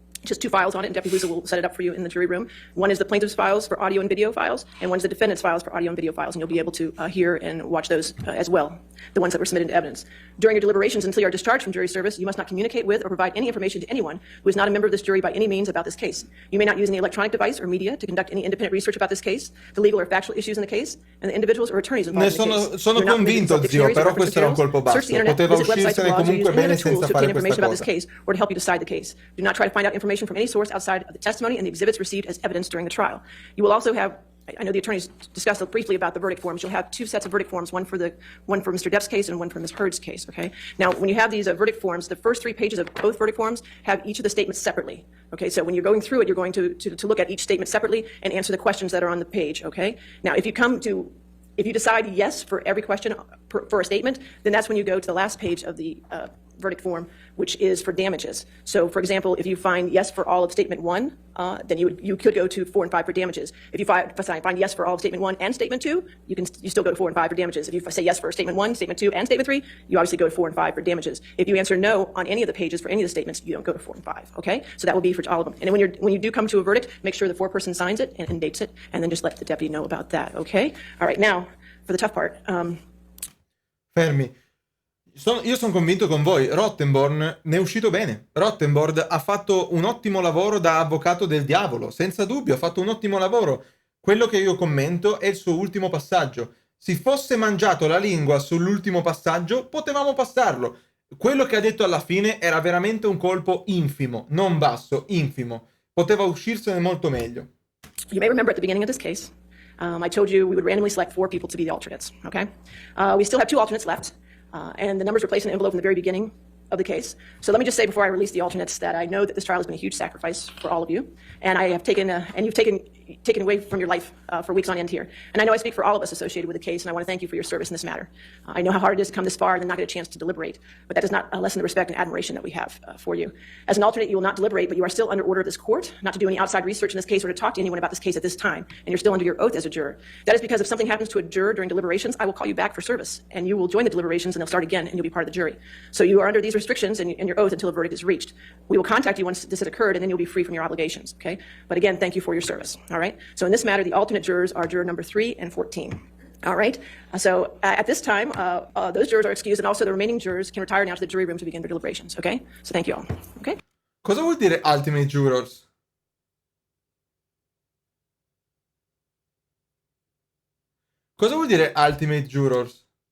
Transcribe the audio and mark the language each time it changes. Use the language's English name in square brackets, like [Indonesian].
[English] just 2 files on it, and Deputy Lusa will set it up for you in the jury room. One is the plaintiff's files for audio and video files, and one is the defendant's files for audio and video files, and you'll be able to hear and watch those as well, the ones that were submitted into evidence. During your deliberations, until you are discharged from jury service, you must not communicate with or provide any information to anyone who is not a member of this jury by any means about this case. You may not use any electronic device or media to conduct any independent research about this case, the legal or factual issues in the case, and the individuals or attorneys involved in the case. [Italian] Sono convinto, zio, però questo era un colpo basso. Poteva uscirsene comunque bene senza fare questa cosa. [English] Or to help you decide the case. Do not try to find out information from any source outside of the testimony and the exhibits received as evidence during the trial. You will also have, I know the attorneys discussed briefly about the verdict forms. You'll have 2 sets of verdict forms, one for Mr. Depp's case and one for Ms. Heard's case, okay? Now, when you have these verdict forms, the first 3 pages of both verdict forms have each of the statements separately, okay? So when you're going through it, you're going to look at each statement separately and answer the questions that are on the page, okay? Now, if you decide yes for every question for a statement, then that's when you go to the last page of the verdict form, which is for damages. So, for example, if you find yes for all of statement 1, then you could go to 4 and 5 for damages. If you find yes for all of statement 1 and statement 2, you still go to 4 and 5 for damages. If you say yes for statement 1, statement 2, and statement 3, you obviously go to 4 and 5 for damages. If you answer no on any of the pages for any of the statements, you don't go to 4 and 5. Okay, so that will be for all of them. And then when you do come to a verdict, make sure the foreperson signs it and dates it, and then just let the deputy know about that. Okay. All right. Now, for the tough part. [Italian] Fermi. Io sono convinto con voi, Rottenborn ne è uscito bene. Rottenborn ha fatto un ottimo lavoro da avvocato del diavolo, senza dubbio, ha fatto un ottimo lavoro. Quello che io commento è il suo ultimo passaggio. Si fosse mangiato la lingua sull'ultimo passaggio, potevamo passarlo. Quello che ha detto alla fine era veramente un colpo infimo, non basso, infimo. Poteva uscirsene molto meglio. [English] You may remember at the beginning of this case, I told you we would randomly select 4 people to be the alternates, okay? We still have 2 alternates left. And the numbers were placed in an envelope in the very beginning of the case. So let me just say before I release the alternates that I know that this trial has been a huge sacrifice for all of you, and I have taken and you've taken away from your life for weeks on end here. And I know I speak for all of us associated with the case, and I want to thank you for your service in this matter. I know how hard it is to come this far and then not get a chance to deliberate, but that does not lessen the respect and admiration that we have for you. As an alternate, you will not deliberate, but you are still under order of this court not to do any outside research in this case or to talk to anyone about this case at this time, and you're still under your oath as a juror. That is because if something happens to a juror during deliberations, I will call you back for service, and you will join the deliberations, and they'll start again, and you'll be part of the jury. So you are under these restrictions and your oath until a verdict is reached. We will contact you once this has occurred, and then you'll be free from your obligations, okay? But again, thank you for your service, all right? So in this matter, the alternate jurors are juror number 3 and 14. All right. So at this time, those jurors are excused, and also the remaining jurors can retire now to the jury room to begin their deliberations. Okay. So thank you all. Okay. [Italian] Cosa vuol dire [English] ultimate jurors? [Italian] Cosa vuol dire [English] ultimate jurors?